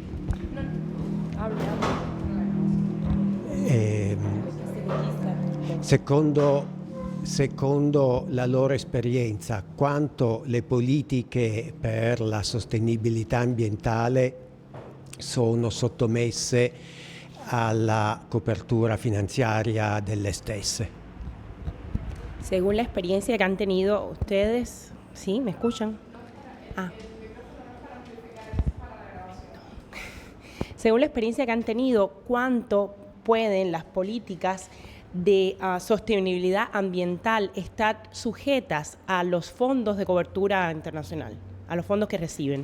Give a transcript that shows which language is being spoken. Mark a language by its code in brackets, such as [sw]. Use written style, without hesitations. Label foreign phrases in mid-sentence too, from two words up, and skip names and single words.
[it] Secondo la loro esperienza, quanto le politiche per la sostenibilità ambientale sono sottomesse alla copertura financiaria delle stesse? [es] Según la experiencia que han tenido ustedes, ¿sí? ¿Me escuchan? Según la experiencia que han tenido, ¿cuánto pueden las políticas de sostenibilidad ambiental estar sujetas a los fondos de cobertura internacional, a los fondos que reciben?